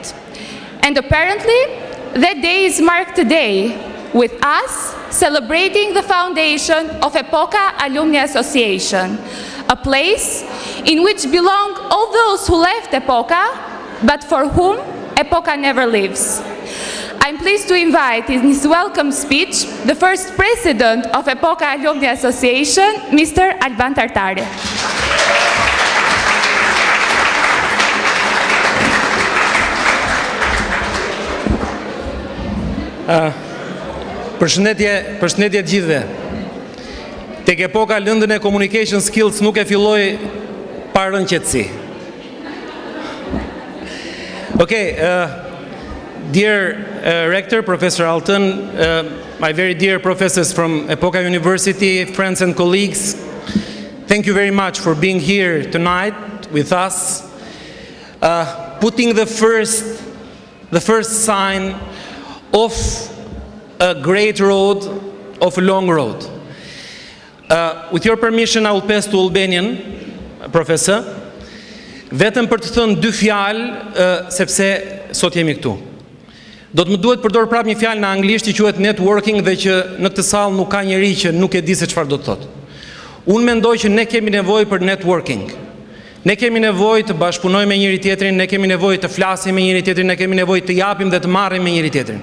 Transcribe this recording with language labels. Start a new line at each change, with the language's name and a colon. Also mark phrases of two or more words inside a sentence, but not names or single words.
English: And apparently, that day is marked today with us celebrating the foundation of Epoka Alumni Association, a place in which belong all those who left Epoka, but for whom Epoka never lives. I'm pleased to invite in his welcome speech the first president of Epoka Alumni Association, Mr. Alban Tartare.
Albanian: Përshëndetje gjithëve. Tek Epoka lëndën e
English: communication skills
Albanian: nuk e filloi pa rënë qetësi.
English: Okay, dear Rector, Professor Alton, my very dear professors from Epoka University, friends and colleagues, thank you very much for being here tonight with us, putting the first sign of a great road, of a long road. With your permission, I will pass to Albanian, Professor,
Albanian: vetëm për të thënë dy fjalë, sepse sot jemi këtu. Do të më duhet përdor prapë një fjalë në anglisht që quhet networking dhe që në këtë sallë nuk ka njeri që nuk e di se çfarë do të thotë. Unë mendoj që ne kemi nevojë për networking. Ne kemi nevojë të bashkëpunojmë me njëri tjetrin, ne kemi nevojë të flasim me njëri tjetrin, ne kemi nevojë të japim dhe të marrim me njëri tjetrin.